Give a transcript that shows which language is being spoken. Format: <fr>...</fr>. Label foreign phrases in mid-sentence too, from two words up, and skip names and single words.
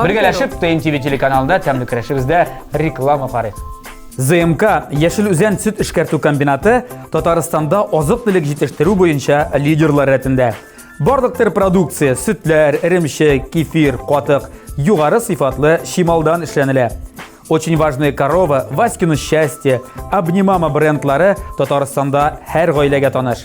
<tt>Бергәләшеп ТНТV телеканалында тәмле көрәшебездә реклама карыйк. ЗМК Яшел Үзән сөт эшкәртү комбинаты Татарстанда азык-төлек җитештерү буенча лидерлар рәтендә. Барлык төр продукция, сөтләр, эремчек, кефир, катык, югары сыйфатлы шималдан эшләнелә.</tt> <ru>Очень важные корова, Васькино счастье,</ru> <tt>Обнимама брендлары Татарстанда һәр гаиләгә таныш.</tt>